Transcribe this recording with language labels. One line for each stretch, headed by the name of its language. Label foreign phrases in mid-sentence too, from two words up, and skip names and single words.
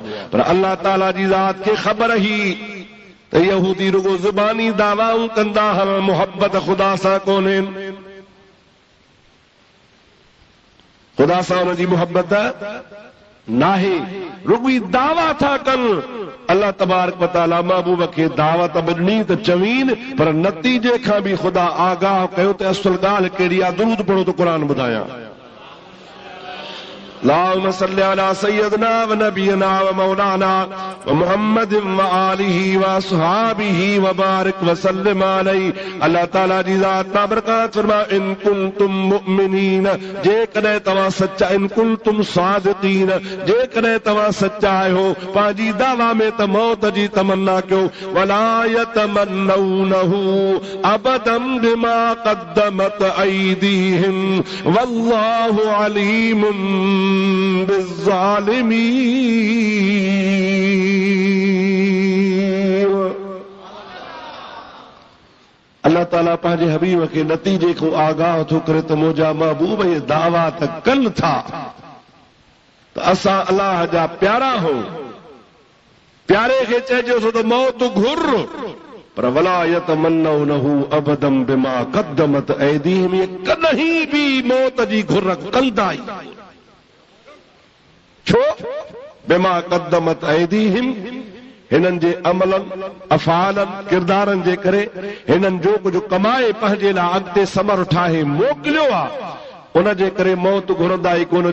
Sindhi: पर अल्लाह ताला जी ज़ात खे ख़बर ई त यहूदी रुगो ज़ुबानी दावाऊं कंदा हल मोहब्बत ख़ुदा सां कोन्हे। ख़ुदा सां हुनजी मोहब्बत नाहे रुगवी दावा था कनि।
Arabic: الله تبارك وتعالى
Sindhi: महबूब खे दावत ॾिनी त चवीन पर नतीजे खां बि ख़ुदा आगाह कयो त असुल ॻाल्हि कहिड़ी आहे। दुरूद पढ़ो त क़ुरान ॿुधायां।
Arabic: اللهم صل على سيدنا ونبينا ومولانا ومحمد وآله وأصحابه وبارك وسلم عليه.
Sindhi: अल्लाह ताला जी ज़ात बाबरकात फरमा
Arabic: إن كنتم مؤمنين
Sindhi: जेकॾहिं तव्हां सचा
Arabic: إن كنتم صادقين
Sindhi: जेकॾहिं तव्हां सचा आहियो पंहिंजी दावा में त मौत जी तमन्ना कयो।
Arabic: ولا يتمنونه أبدا بما قدمت أيديهم والله عليم بالظالمين.
Sindhi: अल्लाह ताला पंहिंजे हबीब खे नतीजे को आगाह थो करे त मुंहिंजा महबूब ये दावा त कनि था त असां अल्लाह जा प्यारा हो। प्यारे खे चइजोसि त मौत घुर पर
Arabic: ولا يتمنونه أبدا بما قدمت أيديهم,
Sindhi: कॾहिं बि मौत जी घुर कंदा ई छो?
Arabic: بما قدمت أيديهم,
Sindhi: हिननि जे अमलनि अफ़ालनि किरदारनि जे करे हिननि जो कुझु कमाए पंहिंजे लाइ अॻिते समर ठाहे मोकिलियो आहे, उन जे करे मौत घुरंदा ई कोन।